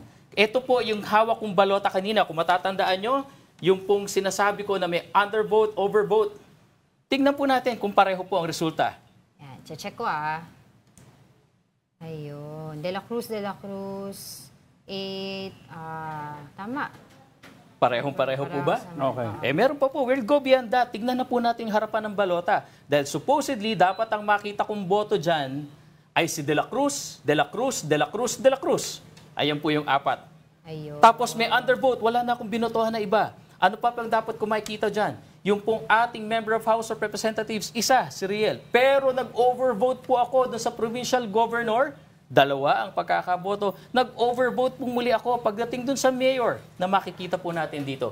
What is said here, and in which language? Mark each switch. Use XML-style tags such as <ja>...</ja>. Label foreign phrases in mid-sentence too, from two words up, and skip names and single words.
<tl>Ito po yung hawak kong balota kanina. Kung matatandaan nyo, yung pong sinasabi ko na may undervote, overvote. Tingnan po natin kung pareho po ang resulta. Yan, check ko Ayun. De La Cruz. 8. Tama. Parehong-pareho po ba? Okay. Meron pa po.</tl> <en>We'll go beyond that.</en> <tl>Tignan na po natin yung harapan ng balota. Dahil supposedly, dapat ang makita kong boto dyan ay si De La Cruz, De La Cruz, De La Cruz, De La Cruz. Ayan po yung 4. Ayun. Tapos may undervote. Wala na akong binotohan na iba. Ano pa bang dapat kung makikita dyan? Yung pong ating</tl> <en>Member of House of Representatives,</en> <tl>isa, si Riel. Pero nag-overvote po ako dun sa</tl> <en>Provincial Governor.</en> <tl>2 ang pagkakaboto. Nag-overvote po muli ako pagdating dun sa mayor na makikita po natin dito.</tl>